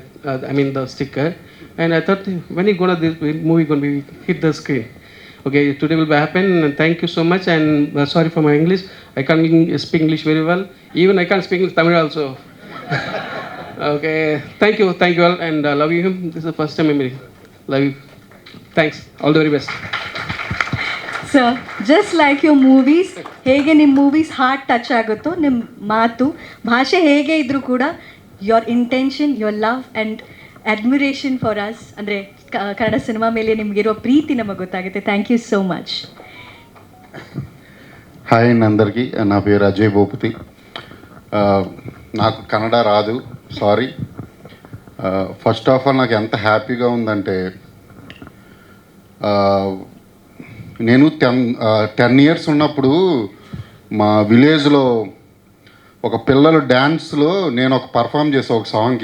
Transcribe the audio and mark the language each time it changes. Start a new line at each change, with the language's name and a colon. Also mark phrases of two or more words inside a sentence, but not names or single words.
English: I mean the sticker, and I thought when you gonna this movie gonna be hit the screen. Okay, today will be happen. And thank you so much. And sorry for my English. I can't speak English very well. Even I can't speak Tamil also. Okay, thank you all, and love you. This is the first time I meet. Love you. Thanks. All the very best. Sir just like your movies,
Kannada: ಹೇಗೆ ನಿಮ್ಮ
English: movies heart touch
Kannada: ಆಗುತ್ತೋ ನಿಮ್ಮ ಮಾತು ಭಾಷೆ ಹೇಗೆ ಇದ್ದರೂ ಕೂಡ
English: your intention, your love and admiration for us,
Kannada: ಅಂದರೆ ಕನ್ನಡ ಸಿನಿಮಾ ಮೇಲೆ ನಿಮಗಿರೋ ಪ್ರೀತಿ ನಮಗೆ ಗೊತ್ತಾಗುತ್ತೆ.
English: thank you so much.
Telugu: హాయ్ అండి అందరికీ. నా పేరు అజయ్ భూపతి. నాకు కన్నడ రాదు, సారీ.
English: first of all
Telugu: నాకు ఎంత హ్యాపీగా ఉందంటే, నేను 10 years ఉన్నప్పుడు మా విలేజ్లో ఒక పిల్లలు డ్యాన్స్లో నేను ఒక పర్ఫామ్ చేసా ఒక సాంగ్.